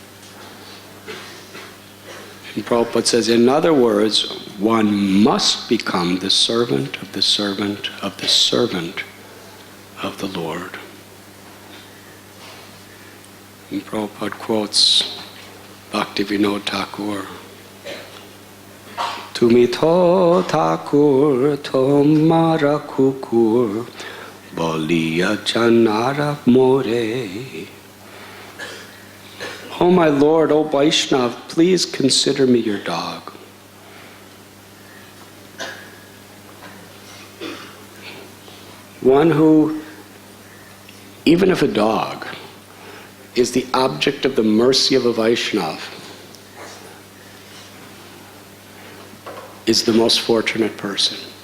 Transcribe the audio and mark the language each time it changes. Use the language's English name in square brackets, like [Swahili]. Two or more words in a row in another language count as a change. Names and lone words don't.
[English] And Prabhupada says, in other words, one must become the servant of the servant of the servant of the Lord. And Prabhupada quotes Bhaktivinoda Thakur, [Bangla] তুমি তো ঠাকুর তোমার কুকুর বলিয়া জানহ মোরে. [English] Oh my Lord, oh Vaishnav, please consider me your dog. One who, even if a dog is the object of the mercy of a Vaishnav, is the most fortunate person.